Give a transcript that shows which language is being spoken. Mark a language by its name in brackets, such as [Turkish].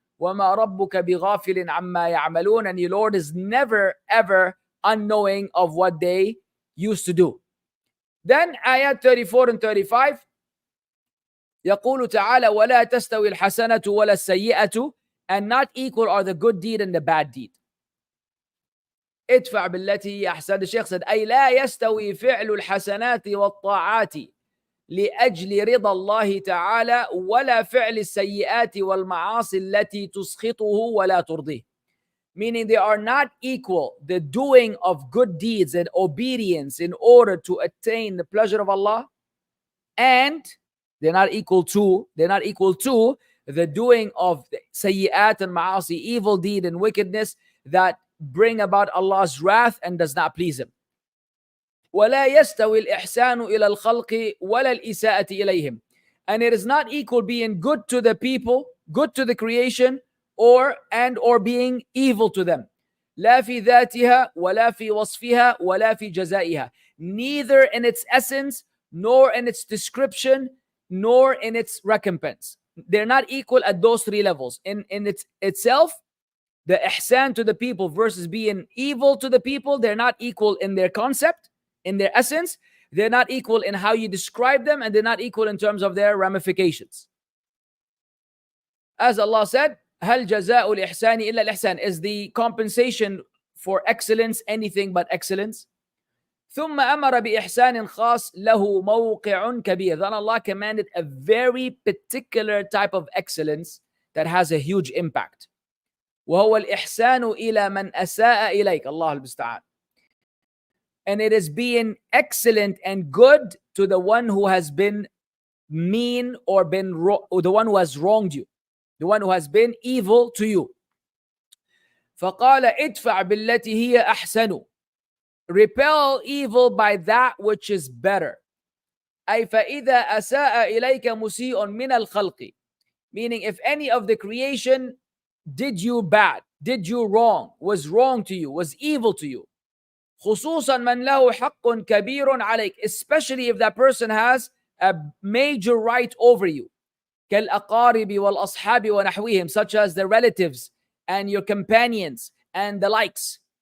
[Arabic] وَمَا رَبُّكَ بِغَافِلٍ عَمَّا يَعْمَلُونَ, [English] and your Lord is never ever unknowing of what they used to do. Then Ayat 34 and 35, [Arabic] يقول تعالى ولا تستوي الحسنة ولا السيئة, [English] and not equal are the good deed and the bad deed. [Arabic] ادفع بالتي هي أحسن. [English] The Shaykh said [Arabic] أي لا يستوي فعل الحسنات والطاعات لأجل رضا الله تعالى ولا فعل السيئات والمعاصي التي تسخطه ولا ترضيه. [English] Meaning they are not equal, the doing of good deeds and obedience in order to attain the pleasure of Allah, and they're not equal to the doing of sayyat and ma'asi, evil deed and wickedness that bring about Allah's wrath and does not please Him. [Arabic] ولا يستوي الإحسان إلى الخلق ولا الإساءة إليهم. [English] And it is not equal being good to the people, good to the creation, or being evil to them. [Arabic] لا في ذاتها ولا في وصفها ولا في جزائها. [English] Neither in its essence, nor in its description, nor in its recompense. They're not equal at those three levels. In itself, the ihsan to the people versus being evil to the people, they're not equal in their concept, in their essence. They're not equal in how you describe them, and they're not equal in terms of their ramifications. As Allah said, [Arabic] هل جزاء الإحسان إلا الإحسان, [English] is the compensation for excellence anything but excellence? [Arabic] ثم أمر بإحسان خاص له موقع كبير. [English] Then Allah commanded a very particular type of excellence that has a huge impact. [Arabic] وهو الإحسان إلى من أساء إليك. الله المستعان. [English] And it is being excellent and good to the one who has been mean or the one who has wronged you, the one who has been evil to you. [Arabic] فقال ادفع بالتي هي أحسن. [English] Repel evil by that which is better. [Arabic] أي فإذا أساء إليك مسيء من الخلق. [English] Meaning, if any of the creation did you bad, did you wrong, was wrong to you, was evil to you, [Arabic] خصوصا من له حق كبير عليك, [English] especially if that person has a major right over you, [Arabic] كالأقارب والأصحاب ونحوهم, [English] such as the relatives and your companions and the likes.